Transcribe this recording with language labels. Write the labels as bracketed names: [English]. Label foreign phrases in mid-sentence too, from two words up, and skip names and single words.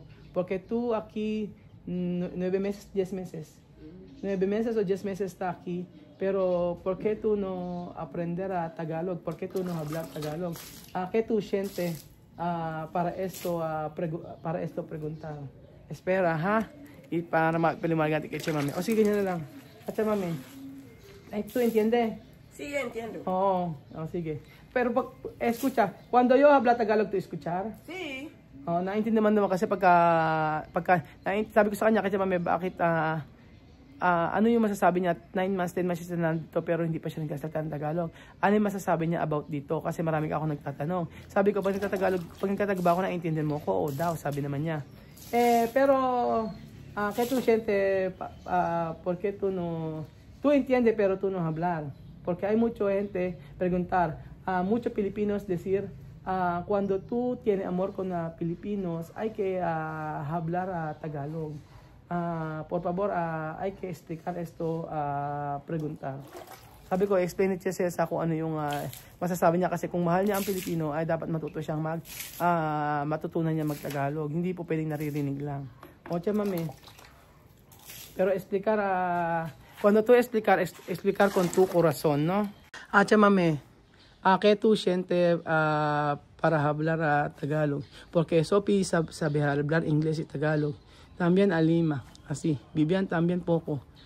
[Spanish] Porque tú aquí 9 meses, 10 meses. 9 meses o 10 meses está aquí. Pero ¿por qué tú no aprender a Tagalog? ¿Por qué tú no hablar Tagalog? ¿Qué tú sientes para esto preguntar? Espera, ha? Y para [Filipino] paliwanag natin kay Chamame. O sige, ganyan na lang. At Chamame, [Spanish] ¿tú entiendes? Sí, entiendo. [Filipino] Oo, sige. [Spanish] Pero escucha, cuando yo habla Tagalog, ¿tú escuchar? Sí. [Filipino] Naintindihan naman kasi sabi ko sa kanya, kasi Mami, bakit, ano yung masasabi niya, [English] 9 months, 10 months [Filipino] siya nandito, pero hindi pa siya nagsasalita ng Tagalog. Ano yung masasabi niya about dito? Kasi marami ako nagtatanong. Sabi ko, pag nagtatagalog ako, naintindihan mo ko? O daw, sabi naman niya. [Spanish] Pero, que tú sientes, porque tú no, tú entiendes, pero tú no hablar. Porque hay mucha gente preguntar, muchos Filipinos decir, cuando tú tienes amor con Filipinos, hay que hablar Tagalog. Por favor, hay que explicar esto, preguntar. [Filipino] Sabi ko, [English] explain it [Filipino] siya sa kung ano yung masasabi niya, kasi kung mahal niya ang Pilipino, ay dapat matuto siyang matutunan niya mag-Tagalog. Hindi po pwedeng naririnig lang. O, Chamame. [Spanish] Pero explicar, cuando tú explicar con tu corazón, ¿no? Chamame. ¿Qué tú sientes para hablar Tagalog? Porque Sophie sabe hablar inglés y Tagalog. También Alima, así. Vivian también poco.